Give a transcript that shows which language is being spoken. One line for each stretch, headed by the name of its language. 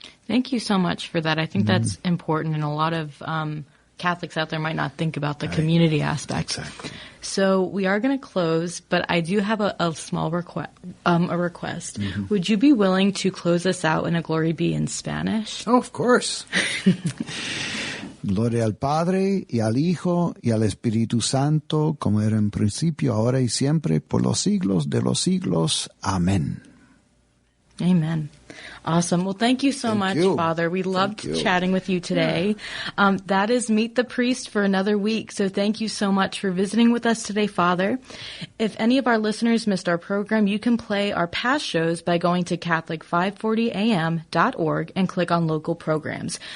English: Thank you so much for that. I think that's important, and a lot of Catholics out there might not think about the community aspect. Exactly. So we are going to close, but I do have a small request. Mm-hmm. Would you be willing to close us out in a Glory Be in Spanish? Oh, of course.
Spanish: Gloria al Padre, y al Hijo, y al Espíritu Santo, como era en principio, ahora y siempre, por los siglos de los siglos. Amén.
English: Amen. Awesome. Well, thank you so much, Father. We loved chatting with you today. That is Meet the Priest for another week. So thank you so much for visiting with us today, Father. If any of our listeners missed our program, you can play our past shows by going to Catholic540am.org and click on local programs.